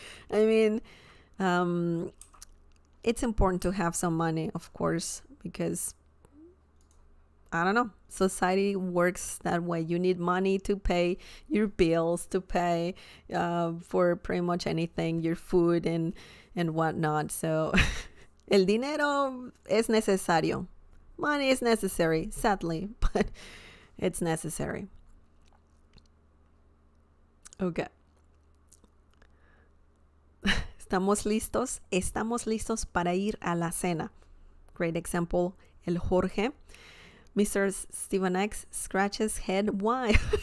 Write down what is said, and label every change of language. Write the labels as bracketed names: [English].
[English] I mean, it's important to have some money, of course, because I don't know, society works that way. You need money to pay your bills, to pay for pretty much anything, your food and whatnot. [Spanish] So el dinero es necesario. [English] Money is necessary, sadly, but it's necessary. Okay. [Spanish] Estamos listos para ir a la cena. [English] Great example, El Jorge. Mr. Stephen X scratches head. Why?